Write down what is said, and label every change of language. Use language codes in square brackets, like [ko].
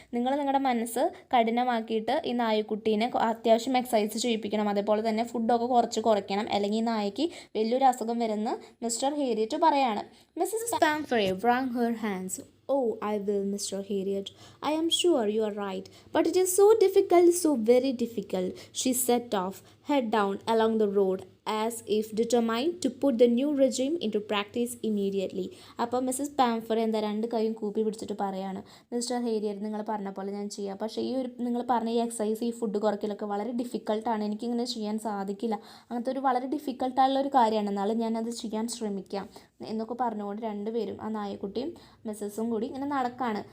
[ml] നിങ്ങൾ നിങ്ങളുടെ മനസ്സ് കഠിനമാക്കിയിട്ട് ഈ നായ്ക്കുട്ടീനെ അത്യാവശ്യം എക്സസൈസ് ചെയ്യിപ്പിക്കണം, അതേപോലെ തന്നെ ഫുഡൊക്കെ കുറയ്ക്കണം, അല്ലെങ്കിൽ ഈ നായ്ക്ക് വലിയൊരു അസുഖം വരുമെന്ന് മിസ്റ്റർ ഹേരിയറ്റ് പറയാണ്. [en] Missus Pumphrey wrung her hands. Oh, I will, Mr. Harriet. I am sure you are right. But it is so difficult, so very difficult. She set off, head down along the road, as if determined to put the new regime into practice immediately. [ml] അപ്പോൾ Mrs പാംഫറെ എന്താ 2 കൈയും കൂപ്പി പിടിച്ചിട്ട് പറയാണ്, mister ഹേരിയറ്റ് നിങ്ങൾ പറഞ്ഞ പോലെ ഞാൻ ചെയ്യാം, പക്ഷേ ഈ ഒരു നിങ്ങൾ പറഞ്ഞ ഈ എക്സസൈസ്, ഈ ഫുഡ് കുറയ്ക്കലൊക്കെ വളരെ ഡിഫിക്കൽട്ടാണ്, എനിക്കിങ്ങനെ ചെയ്യാൻ സാധിക്കില്ല, അങ്ങനത്തെ ഒരു വളരെ ഡിഫിക്കൽട്ടായുള്ള ഒരു കാര്യമാണ്, എന്നാലും ഞാനത് ചെയ്യാൻ ശ്രമിക്കാം എന്നൊക്കെ പറഞ്ഞുകൊണ്ട് 2 പേരും, ആ നായക്കുട്ടിയും മിസ്സസും കൂടി ഇങ്ങനെ നടക്കുകയാണ്.